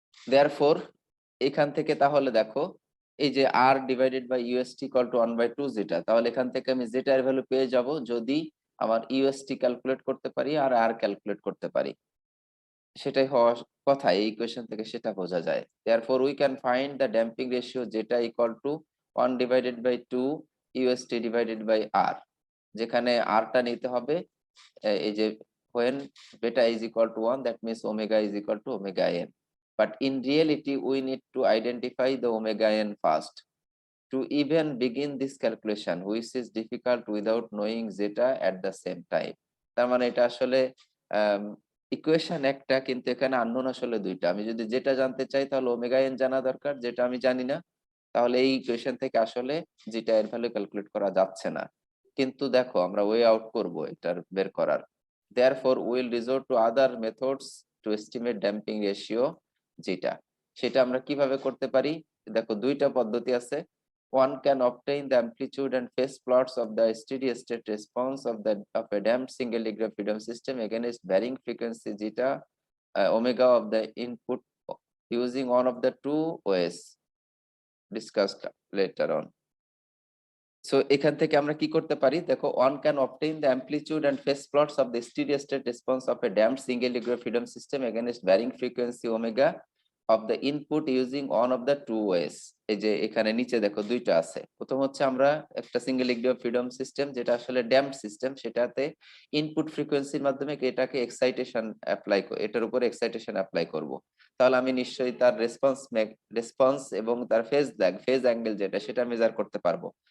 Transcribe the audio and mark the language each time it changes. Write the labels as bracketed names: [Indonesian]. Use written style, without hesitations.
[Bangla] Therefore এখান থেকে তাহলে দেখো এই যে r divided by UST equal to 1/2 যেটা, তাহলে এখান থেকে আমি যেটা এর ভ্যালু পেয়ে যাব যদি আমার ইউএসটি ক্যালকুলেট করতে পারি আর r ক্যালকুলেট করতে পারি। সেটাই হওয়ার কথা, এই ইকুয়েশন থেকে সেটা বোঝা যায়। [English] therefore we can find the damping ratio যেটা equal to 1 divided by 2 UST divided by r, [Bangla] যেখানে r টা নিতে হবে এই যে [English] when beta is equal to 1 that means omega is equal to omega n, but in reality we need to identify the omega n first to even begin this calculation, which is difficult without knowing zeta at the same time। [Bangla] তার মানে এটা আসলে equation একটা কিন্তু এখানে unknown আসলে দুইটা। আমি যদি যেটা জানতে চাই তাহলে ওমেগা এন জানা দরকার, যেটা আমি জানি না, তাহলে এই ইকুয়েশন থেকে আসলে যেটা এর ভ্যালু ক্যালকুলেট করা যাচ্ছে না। কিন্তু দেখো আমরা ওয়ে আউট করব এটার বের করার। [English] therefore we will resort to other methods to estimate damping ratio যেটা, [Bangla] সেটা আমরা কিভাবে করতে পারি? দেখো দুইটা পদ্ধতি আছে। [English] one can obtain the amplitude and phase plots of the steady state response of a damped single degree of freedom system against varying frequency zeta omega of the input using one of the two ways discussed later on। [Bangla] So এখান থেকে আমরা কি করতে পারি? দেখো [English] one can obtain the amplitude and phase plots of the steady state response of a damped single degree of freedom system against varying frequency omega of the input using one of the two ways। [Bangla] এই যে এখানে নিচে দেখো দুইটা আছে। প্রথম হচ্ছে আমরা একটা single degree of freedom system, যেটা আসলে ড্যাম্পড সিস্টেম, সেটাতে ইনপুট ফ্রিকোয়েন্সির মাধ্যমে এটাকে এক্সাইটেশন অ্যাপ্লাই, এটার উপর এক্সাইটেশন অ্যাপ্লাই করব। তাহলে আমি নিশ্চয়ই তার রেসপন্স এবং তার ফেজ অ্যাঙ্গেল যেটা, সেটা মেজার করতে পারবো।